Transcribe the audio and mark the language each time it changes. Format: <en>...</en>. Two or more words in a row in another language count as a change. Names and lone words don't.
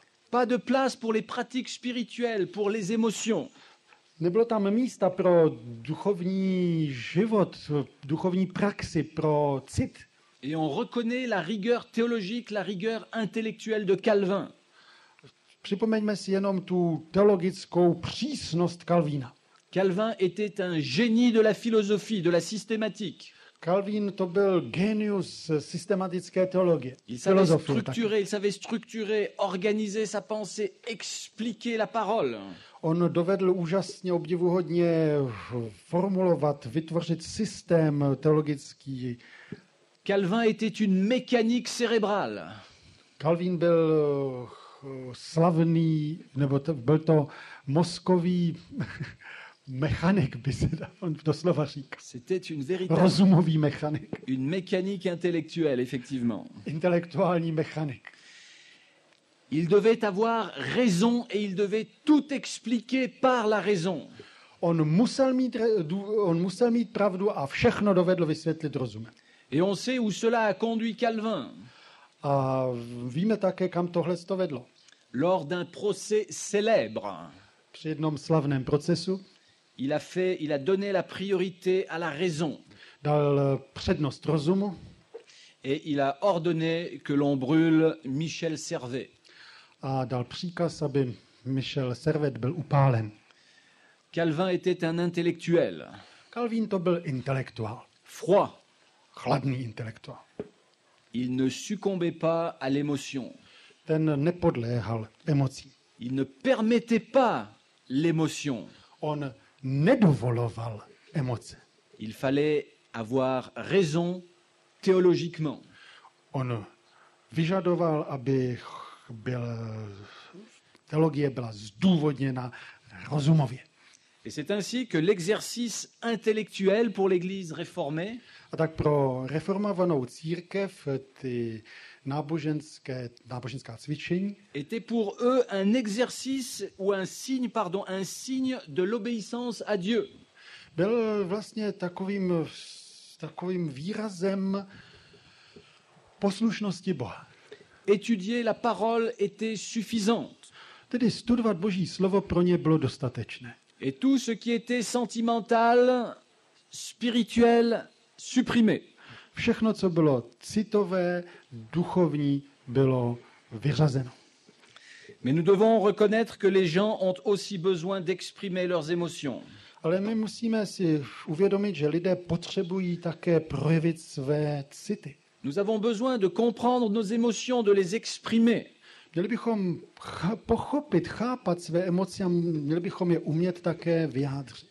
<fr>Pas de place pour les pratiques spirituelles, pour les émotions.</fr> <cs>Nebylo tam místa pro duchovní život, duchovní praxi, pro cit.</cs> <fr>Et on reconnaît la rigueur théologique, la rigueur intellectuelle de Calvin.</fr> <cs>Připomeňme si jenom tu teologickou přísnost Kalvína.</cs> <fr>Calvin était un génie de la philosophie, de la systématique.</fr> <cs>Kalvín to byl genius systematické teologie.</cs> <fr>Il savait structurer, organiser sa pensée, expliquer la parole.</fr> <cs>On dovedl úžasně obdivuhodně formulovat, vytvořit systém teologický.</cs> <fr>Calvin était une mécanique cérébrale.</fr> <cs>Kalvín byl slavný, nebo byl to mozkový mechanik, by se doslova říkal.</cs> <fr>C'était une véritable</fr> <cs>Rozumový mechanik.</cs> <fr>une mécanique intellectuelle, effectivement.</fr> <cs>Intelektuální mechanik.</cs> <fr>Il devait avoir raison et il devait tout expliquer par la raison.</fr> <cs>On musel mít pravdu a všechno dovedl vysvětlit rozumem.</cs> <fr>Et on sait où cela a conduit Calvin.</fr> <cs>A víme také, kam tohle to vedlo.</cs> <fr>Lors d'un procès célèbre,</fr> <cs>Při jednom slavném procesu</cs> <fr>il a donné la priorité à la raison.</fr> <cs>dal přednost rozumu</cs> <fr>et il a ordonné que l'on brûle Michel Servet.</fr> <cs>A dal příkaz, aby Michel Servet byl upálen.</cs> <fr>Calvin était un intellectuel,</fr> <cs>Calvin to byl intelektuál,</cs> <fr>froid.</fr> <cs>chladný intelektuál.</cs> <fr>Il ne succombait pas à l'émotion.</fr> <cs>Ten nepodléhal emocím.</cs> <fr>Il ne permettait pas l'émotion.</fr> <cs>On nedovoloval emoce.</cs> <fr>Il fallait avoir raison théologiquement.</fr> <cs>On vyžadoval, aby teologie byla zdůvodněna rozumově.</cs> <fr>Et c'est ainsi que l'exercice intellectuel pour l'Église réformée</fr> <cs>A tak pro reformovanou církev ty náboženská cvičení</cs> <fr>était pour eux un exercice ou un signe de l'obéissance à Dieu.</fr> <cs>byl vlastně takovým výrazem poslušnosti Boha.</cs> <fr>Étudier la parole était suffisante.</fr> <cs>Tedy studovat Boží slovo pro ně bylo dostatečné.</cs> <fr>Et tout ce qui était sentimental, spirituel, supprimé.</fr> <cs>Všechno, co bylo citové, duchovní, bylo vyřazeno.</cs> <fr>Mais nous devons reconnaître que les gens ont aussi besoin d'exprimer leurs émotions.</fr> <cs>Ale my musíme si uvědomit, že lidé potřebují také projevit své city.</cs> <fr>Nous avons besoin de comprendre nos émotions, de les exprimer.</fr> <cs>Měli bychom pochopit, chápat své emoce a měli bychom je umět také vyjádřit.</cs>